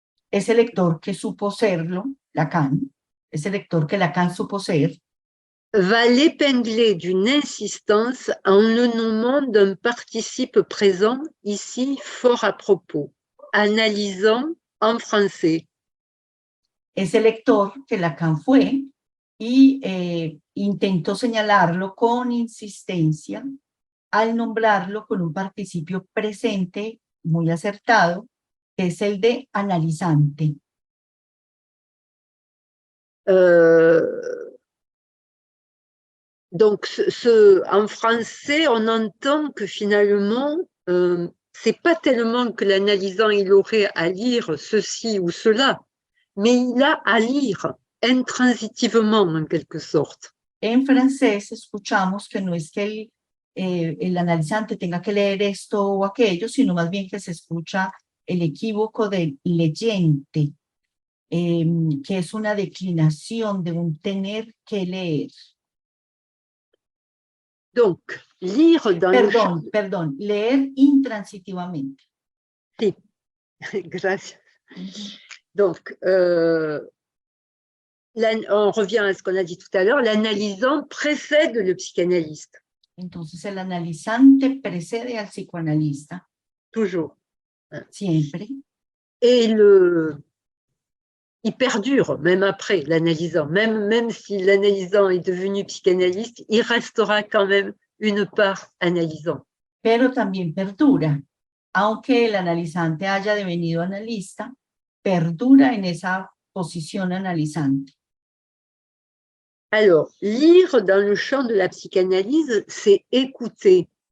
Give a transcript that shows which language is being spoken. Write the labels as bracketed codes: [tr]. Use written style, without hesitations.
[es] ese lector que supo serlo, Lacan, ese lector que Lacan supo ser, [fr] va l'épingler d'une insistance en le nommant d'un participe présent, ici fort à propos, analysant en français. [es] Ese lector que Lacan fue y intentó señalarlo con insistencia al nombrarlo con un participio presente muy acertado, que es el de analizante. [fr] Donc, en français, on entend que finalement, c'est pas tellement que l'analysant, il aurait à lire ceci ou cela, mais il a à lire intransitivement en quelque sorte. [es] En francés escuchamos que no es que el analizante tenga que leer esto o aquello, sino más bien que se escucha el equívoco del leyente, que es una declinación de un tener que leer. [fr] Donc, lire dans le champ... [es] Perdón, leer intransitivamente. Sí, gracias. [fr] Donc, on revient à ce qu'on a dit tout à l'heure, l'analysant précède le psychanalyste. [es] Entonces, el analizante precede al psicoanalista. [fr] Toujours. [es] Siempre. [fr] Et il perdure, même après l'analysant. Même si l'analysant est devenu psychanalyste, il restera quand même une part analysant. [es] Pero también perdura. Aunque el analizante haya devenido analista, perdura en esa posición analizante. [fr] Alors, lire dans le champ de la psychanalyse, c'est écouter.